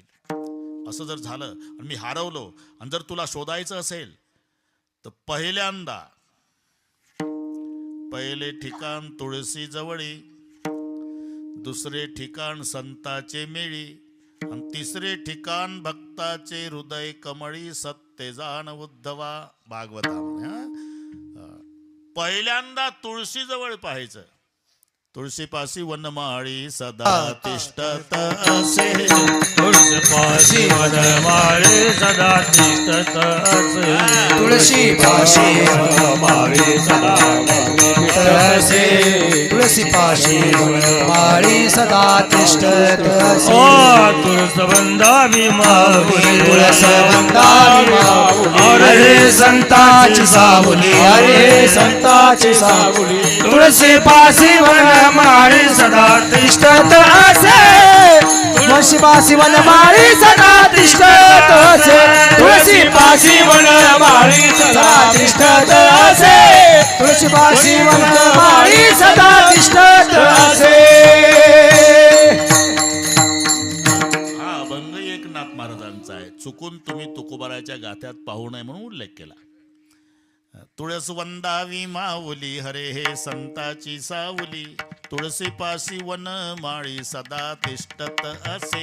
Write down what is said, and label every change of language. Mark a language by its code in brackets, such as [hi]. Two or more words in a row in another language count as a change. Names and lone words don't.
[mr] असं जर झालं आणि मी हरवलो आणि जर तुला शोधायचं असेल तर पहिल्यांदा पहिले ठिकाण तुळशी जवळी, दुसरे ठिकाण संताचे मेळी आणि तिसरे ठिकाण भक्ताचे हृदय कमळी. सत्य जाण उद्धवा भागवता. पहिल्यांदा तुळशी जवळ पाहायचं. तुळशीपाशी वनमाळी सदा तिष्ठत असे, तुळशीपाशी वनमाळी सदा तिष्ठत असे, तुळशीपाशी वनमाळी सदा तिष्ठत असे, तुळशीपाशी वनमाळी सदा तिष्ठत असे. ओ तुळसवंदावी माऊली, तुळसवंदावी माऊली, अरे संताची सावली, अरे संताची सावली. तुळशीपाशी वनमाळी सदा तिष्ठत असे, तुळशीपाशी वनमाळी सदा तिष्ठत असे, तुळशीपाशी वनमाळी सदा तिष्ठत असे, तुळशीपाशी वनमाळी सदा तिष्ठत असे. हा अभंग एकनाथ महाराजांचा आहे. चुकून तुम्ही तुकोबाराच्या गाथ्यात पाहू नये म्हणून उल्लेख केला. तुळस वंदावी माऊली, हरे हे संताची सावली. तुळशीपाशी वनमाळी सदा तिष्ठत असे.